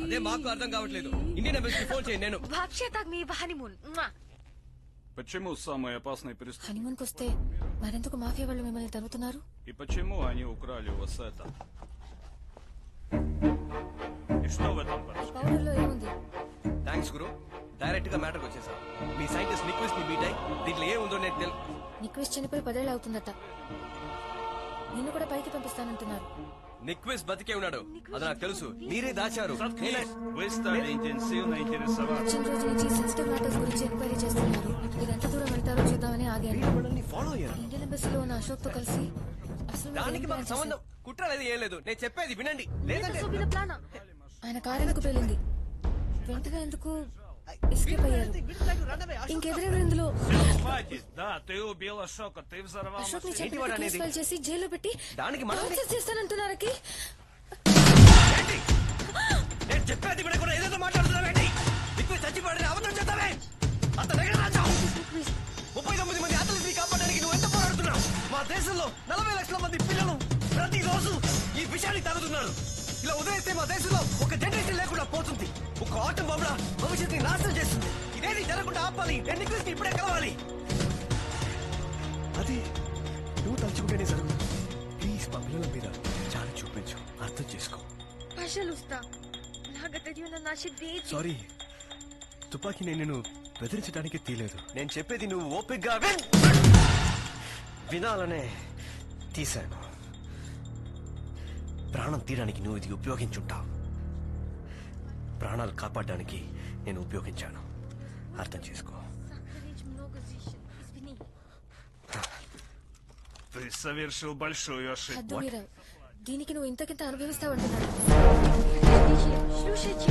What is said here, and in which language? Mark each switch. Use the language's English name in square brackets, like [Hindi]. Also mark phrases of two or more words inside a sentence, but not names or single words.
[Telugu] అదే మాకు అర్థం కావట్లేదు. ఇండియన్ ఎంబసీకి ఫోన్ చేయండి. నేను [Russian] Почему самый опасный преступник? [Telugu] హనీమూన్కి వస్తే మరెందుకు మాఫియా వాళ్ళు మిమ్మల్ని తరుగుతున్నారు? [Russian] И почему они украли у вас это? И что в этом хорошо? [Telugu] పౌడర్లో ఏముంది? థ్యాంక్స్ గురు, డైరెక్ట్ గా మ్యాటర్కి వచ్చేసా. మీ సైంటిస్ట్ నిక్విస్ ని మీట్ అయ్యి దీంట్లో ఏముందో నేను నిక్విస్ చనిపోయి 10 ఏళ్ళు అవుతుందట. నిన్ను కూడా పైకి పంపిస్తానంటున్నారు. నిక్విస్ బతికే ఉన్నాడు, అది నాకు తెలుసు. మీరే దాచారు. [Russian] Вы стали интенсивно интересоваться. [Telugu] వచ్చిన రోజు నుంచి [English] sensitive matters [Telugu] గురించి ఎంక్వైరీ చేస్తున్నారు. మీరు ఎంత దూరం వెళ్తారో చూద్దామని ఆగాను. మనల్ని ఫాలో అయ్యారు. ఇండియన్ ఎంబసీలో ఉన్న అశోక్ తో కలిసి అసలు మీరు దానికి ఏం మాకు ప్లాన్ సంబంధం కుట్ర లేదు, ఏం లేదు. నేను చెప్పేది వినండి. లేదంటే చేశారు? ఆయన కారు ఎందుకు పేలింది? వెంటనే ఎందుకు ఎస్కేప్ అయ్యారు? ఇంకెవరెవరు ఇందులో? [Russian] Хватит, да, ты убил Ашока, ты взорвал [Telugu] అశోక్ ని [Russian] машину. [Telugu] చంపిన [English] case file [Telugu] చేసి జైల్లో పెట్టి దానికి టార్చర్ చేస్తానంటున్నారకి. నేను చెప్పేది వినకుండా ఏదేదో మాట్లాడుతున్నావేంటి? నిక్విస్ చచ్చిపోయాడని అబద్ధం చెప్తావే. అంత దగ్గర రాజావు. 39 మంది అతలిని కాపాడడానికి నువ్వు ఎంత పోరాడుతున్నావు? మా దేశంలో 40 లక్షల మంది పిల్లలు ప్రతిరోజు ఈ విషయాన్ని తాగుతున్నారు. ఇలా వదిలేస్తే మా దేశంలో ఒక జనరేషన్ లేకుండా పోతుంది. ఒక ఆటం బాంబుల భవిష్యత్తుని నాశనం చేస్తుంది. ఇదేది జరగకుండా ఆపాలి. నేను నిక్విస్ ని ఇప్పుడే కలవాలి. అది నువ్వు తలుచుకుంటేనే జరుగుతుంది. ప్లీజ్ మా పిల్లల మీద చాలా చూపించు, అర్థం చేసుకో. [Russian] Пожалуйста. Благодарю на наши дети. [Telugu] సారీ, తుపాకీ నేను బెదిరించడానికి తీయలేదు. నేను చెప్పేది నువ్వు ఓపికగా వినాలనే తీశాను. ప్రాణం తీయడానికి నువ్వు ఇది ఉపయోగించుంటావు, ప్రాణాలు కాపాడడానికి నేను ఉపయోగించాను. అర్థం చేసుకో. [Russian] Сохранить много зещен. Извини. Ты совершил большую ошибку. [Telugu] హద్దు మీరా. దీనికి నువ్వు ఇంతకింత అనుభవిస్తావంటున్నాడు. [Russian] Слушайте.